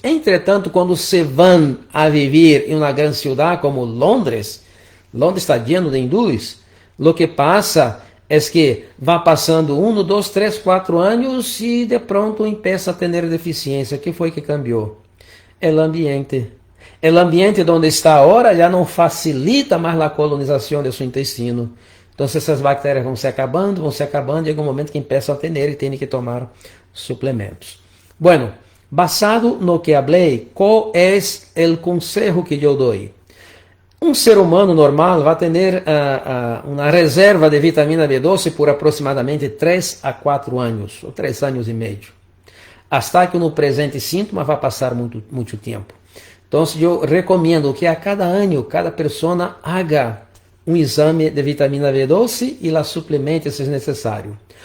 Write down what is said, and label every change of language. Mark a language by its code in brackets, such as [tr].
[pt] Entretanto, quando se vão a viver em uma grande cidade como Londres [es] está lleno [pt] de hindus, o que passa é que vai passando 1, 2, 3, 4 anos e de pronto começa a ter deficiência. O que foi que cambiou? O ambiente. O ambiente onde está agora já não facilita mais a colonização de seu intestino. Então, essas bactérias vão se acabando, e em algum momento que começam a ter e tem que tomar suplementos. [es] Bueno, basado [pt] no que [es] hablé, ¿cuál es el consejo que yo doy? [pt] um ser humano normal vai ter uma reserva de vitamina B12 por aproximadamente 3 a 4 anos, ou 3 anos e meio. [es] Hasta que no presente síntoma [pt] vai passar muito tempo. Então, eu recomendo que a cada ano, cada pessoa [es] haga [pt] um exame de vitamina B12 [es] e la suplemente [pt] se necessário.